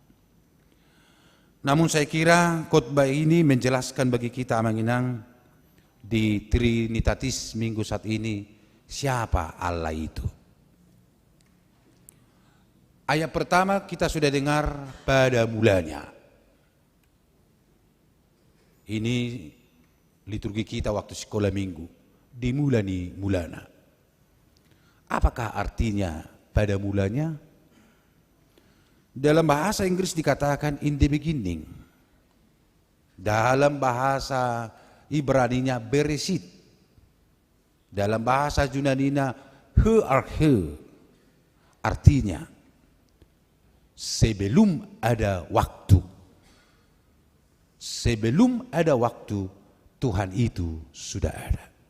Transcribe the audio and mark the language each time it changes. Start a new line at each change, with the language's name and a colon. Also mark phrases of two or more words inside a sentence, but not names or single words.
Indonesian: Namun saya kira khotbah ini menjelaskan bagi kita Amanginang di Trinitatis minggu saat ini, siapa Allah itu. Ayat pertama kita sudah dengar, pada mulanya. Ini liturgi kita waktu sekolah minggu, dimulani mulana. Apakah artinya pada mulanya? Dalam bahasa Inggris dikatakan
English: in the beginning.
Indonesian: Dalam bahasa Ibraninya Bereshit. Dalam bahasa Yunaninya
Greek: ἡ ἀρχή.
Indonesian: Artinya sebelum ada waktu. Sebelum ada waktu, Tuhan itu sudah ada.